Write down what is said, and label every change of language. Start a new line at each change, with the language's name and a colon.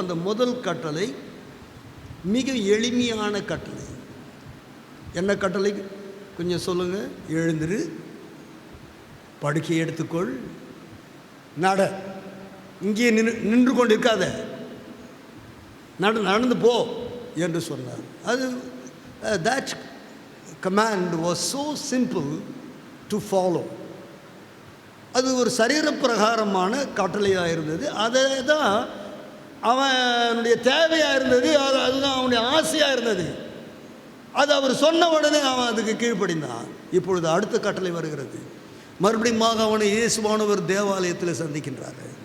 Tamil: அந்த முதல் கட்டளை மிக எளிமையான கட்டளை. என்ன கட்டளை கொஞ்சம் சொல்லுங்கள். எழுந்திரு, படுக்கை எடுத்துக்கொள், நட, இங்கே நின்று கொண்டு இருக்காத, நடந்து போ என்று சொன்னார்.
English: அது that command was so simple to follow.
Tamil: அது ஒரு சரீர பிரகாரமான கட்டளையாக இருந்தது. அதை தான் அவனுடைய தேவையாக இருந்தது, அதுதான் அவனுடைய ஆசையாக இருந்தது. அது அவர் சொன்ன உடனே அவன் அதுக்கு கீழ்ப்படிந்தான். இப்பொழுது அடுத்த கட்டளை வருகிறது. மறுபடியும் அவனை இயேசுவானவர் தேவாலயத்தில் சந்திக்கின்றார்.